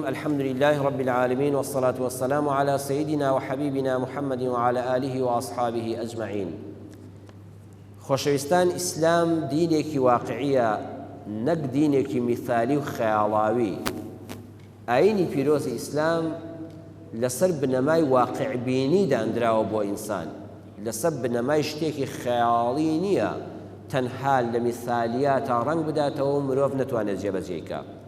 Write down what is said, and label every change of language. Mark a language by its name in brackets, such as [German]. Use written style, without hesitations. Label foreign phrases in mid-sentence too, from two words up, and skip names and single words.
[Arabic] الحمد لله رب العالمين، والصلاة والسلام على سيدنا وحبيبنا محمد وعلى آله وأصحابه أجمعين. [Central Kurdish] خۆشەویستان، ئیسلام دینێکی واقعیە، نەک دینێکی مثالی و خەیاڵاوی. ئاینی پیرۆزی ئیسلام لەسەر بنەمای واقعبینی دانراوە بۆ ئینسان، لەسەر بنەمای شتێکی خەیاڵی نییە تەنها لە مثالیاتە ڕەنگ بداتەوە و مرۆڤ نەتوانێت جێبەجێکە.